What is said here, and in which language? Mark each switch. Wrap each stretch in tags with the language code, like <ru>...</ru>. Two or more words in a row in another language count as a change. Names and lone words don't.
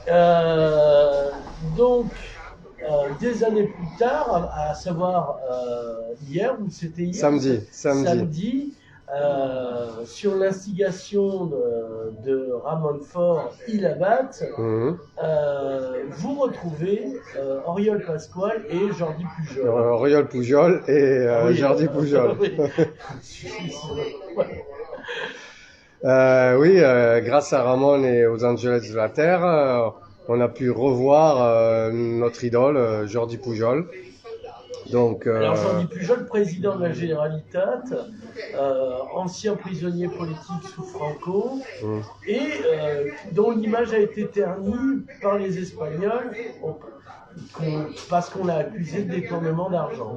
<fr>Donc, des années plus tard, à savoir hier, ou c'était hier Samedi. Sur l'instigation de Ramon Faure Ilabat, vous retrouvez Oriol Pascual et Jordi Pujol. Oriol Pujol et Jordi Pujol. Oui, grâce à Ramon et aux Angeles de la Terre, on a pu revoir notre idole, Jordi Pujol. Donc, alors Jordi Pujol, président de la Generalitat, ancien prisonnier politique sous Franco, et dont l'image a été ternie par les Espagnols parce qu'on l'a accusé de détournement d'argent.</fr>